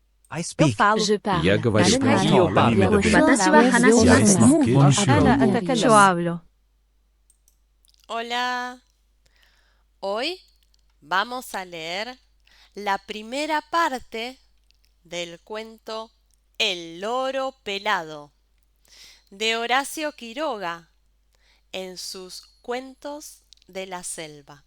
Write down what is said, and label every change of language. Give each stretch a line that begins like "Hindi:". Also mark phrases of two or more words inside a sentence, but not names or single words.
English: I
Portuguese: Eu
English: speak.
Portuguese: falo.
French: Je parle.
Russian: Я говорю. Наnen Я
Japanese: 私は話します.
Spanish: Yo hablo. Hola, hoy vamos a leer la primera parte del cuento El loro pelado de Horacio Quiroga en sus Cuentos de la Selva.